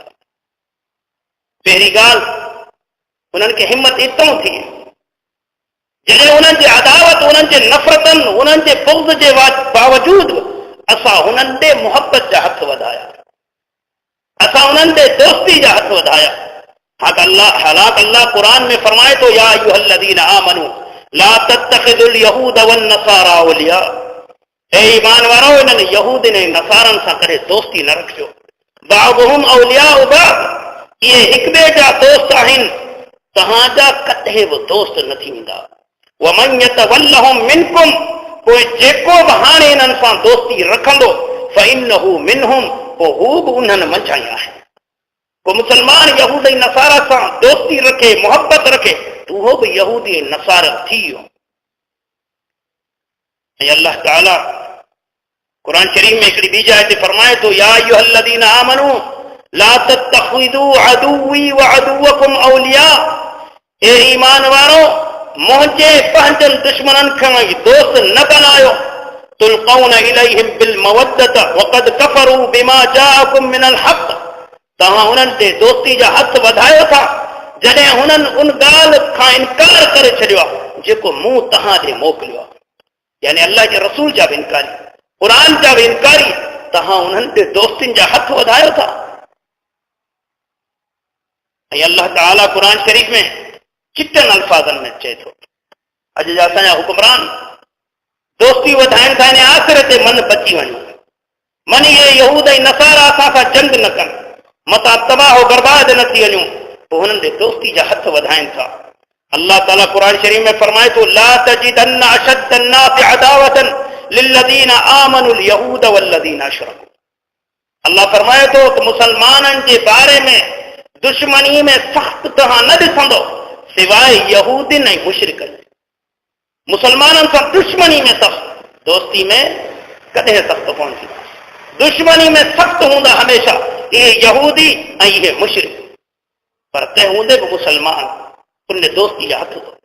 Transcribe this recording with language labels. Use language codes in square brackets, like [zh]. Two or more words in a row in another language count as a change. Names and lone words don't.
[sd] पहिरीं ॻाल्हि, उन्हनि खे हिम्मत इतों थी जॾहिं उन्हनि जे अदावत, उन्हनि जे नफ़रतनि, उन्हनि जे बुग़्ज़ जे बावजूद असां उन्हनि ते मुहबत जा हथ वधाया, असां उन्हनि ते दोस्ती जा हथ वधाया। हालांकि अल्लाह कुरान में फरमाए तो [ar] يا أيها الذين آمنوا لا تتخذوا اليهود والنصارى أولياء, [sd] ए ईमान वारो इन्हनि यहूद ने नसारनि सां करे दोस्ती न रखियो। [ar] بعضهم أولياء بعض, [sd] इहे हिक ॿिए जा दोस्त आहिनि, तव्हांजा कॾहिं बि दोस्त न थी वेंदा। [ar] ومن يتولهم منكم, [sd] पोइ जेको बि हाणे इन्हनि सां दोस्ती रखंदो [ar] فإنه منهم, [sd] पोइ हू बि उन्हनि मंझां ई आहे। को मुसलमान यहूदी नसारा सां दोस्ती रखे, मोहब्बत रखे, तो उहो बि यहूदी नसारा थी वियो। ऐं अल्लाह ताला कुरान शरीफ में हिकिड़ी ॿी जाइ ते फरमाए थो [ar] يا أيها الذين آمنوا لا تتخذوا عدوي وعدوكم أولياء, [sd] ए ईमान वारो मुंहिंजे पंहिंजनि दुश्मननि खे दोस्त न बनायो। [ar] تلقون إليهم بالمودة وقد كفروا بما جاءكم من الحق, [sd] तव्हां उन्हनि ते दोस्ती जा हथ वधायो था जॾहिं हुननि उन ॻाल्हि खां इनकार करे छॾियो आहे जेको मूं तव्हां ॾे मोकिलियो आहे। यानी अल्लाह जे रसूल जा बि इनकारी, क़ुरान जा बि इनकारी, तव्हां उन्हनि ते दोस्तियुनि जा हथ वधायो था। ऐं अल्लाह ताला क़ुरान शरीफ़ में चिटनि अल्फाज़नि में चए थो, अॼु जा असांजा हुक्मरान दोस्ती वधाइनि था, इन आख़िर ते मन बची वञे, मन इहे यहूद ऐं नसारा असां सां जंग न कनि, मतां तबाह बर्बाद न थी वञूं, पोइ हुननि ते दोस्ती जा हथ वधाइनि था। अल्लाह ताला कुरान शरीफ में फरमाए थो [ar] لتجدن أشد الناس عداوة للذين آمنوا اليهود والذين أشركوا. [sd] अल्लाह फरमाए थो कि मुसलमाननि जे बारे में दुश्मनी में सख्त तव्हां न ॾिसंदो सिवाय यहूदिन ऐं मुशरिकनि। मुसलमाननि सां दुश्मनी में सख्त, दोस्ती में कॾहिं सख्त कोन थी। दुश्मनी में सख्त हूंदा हमेशा इहे यहूदी ऐं इहे मुशरिक, पर तंहिं हूंदे बि मुसलमान उन दोस्ती जा हथ थो।